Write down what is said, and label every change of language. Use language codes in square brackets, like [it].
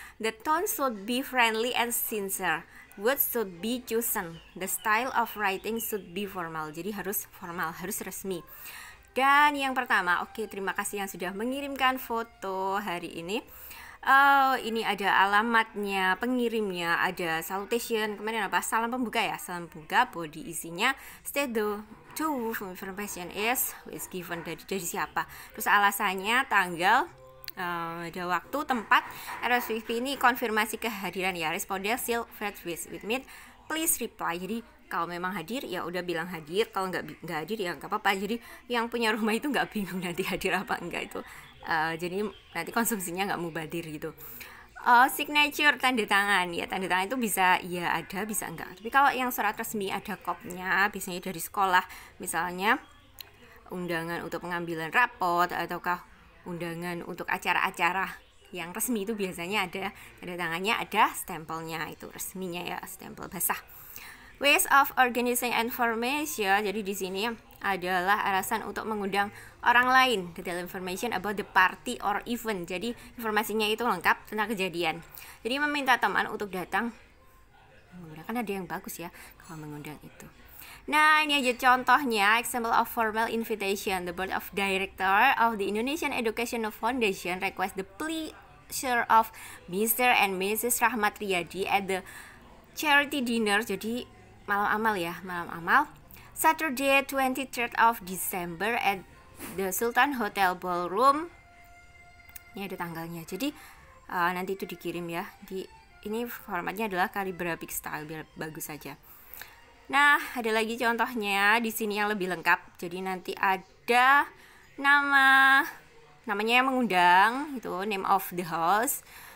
[en] The tone should be friendly and sincere. Words should be chosen. The style of writing should be formal. [id] Jadi harus formal, harus resmi. Dan yang pertama, oke, terima kasih yang sudah mengirimkan foto hari ini. Ini ada alamatnya, pengirimnya, ada salutation, kemarin apa? Salam pembuka ya, salam pembuka. Body isinya [en] state the information is given, [id] dari siapa. Terus alasannya, tanggal, ada waktu, tempat. RSVP ini konfirmasi kehadiran ya. [en] Responde still with me, please reply. [id] Jadi kalau memang hadir ya udah bilang hadir, kalau nggak hadir ya nggak apa-apa. Jadi yang punya rumah itu nggak bingung nanti hadir apa enggak itu. Jadi nanti konsumsinya nggak mubadir gitu. Signature, tanda tangan ya, tanda tangan itu bisa ya ada, bisa enggak. Tapi kalau yang surat resmi ada kopnya, biasanya dari sekolah, misalnya undangan untuk pengambilan rapot ataukah undangan untuk acara-acara yang resmi itu biasanya ada tanda tangannya, ada stempelnya, itu resminya ya, stempel basah. [en] Ways of organizing information, [id] jadi di sini adalah alasan untuk mengundang orang lain. [en] Detail information about the party or event. [id] Jadi informasinya itu lengkap tentang kejadian. Jadi meminta teman untuk datang. Kan ada yang bagus ya kalau mengundang itu. Nah, ini aja contohnya, [en] example of formal invitation. The board of director of the Indonesian Educational Foundation request the pleasure of Mr. and Mrs. [id] Rahmat Riyadi [en] at the charity dinner. [id] Jadi malam amal ya, malam amal. [en] Saturday 23rd of December at the Sultan Hotel Ballroom. [id] Ini ada tanggalnya. Jadi nanti itu dikirim ya. Ini formatnya adalah calligraphic style biar bagus saja. Nah, ada lagi contohnya di sini yang lebih lengkap. Jadi nanti ada namanya yang mengundang, itu [en] name of the house.